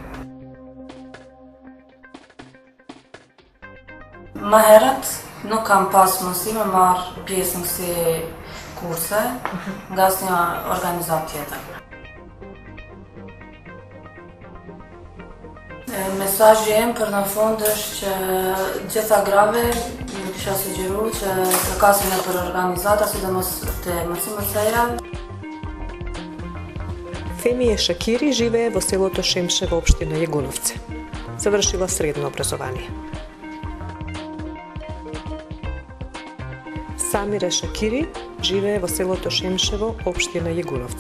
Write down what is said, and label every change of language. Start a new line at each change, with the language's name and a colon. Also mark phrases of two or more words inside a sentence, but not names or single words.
Albanian: Më herët nuk kam pas mundësi me marrë pjesë në kësi kurse nga asnjë organizat tjetër. Mesazhi im për në fund është që gjitha grave ju kisha sugjeru që të kasin për organizata, sidomos të mësimit sejra.
Macedonian: Фемија Шакири живее во селото Шемше во општина Јегуновци. Завршила средно образование. Самира Шакири живее во селото Шемшево, општина Јегуновци.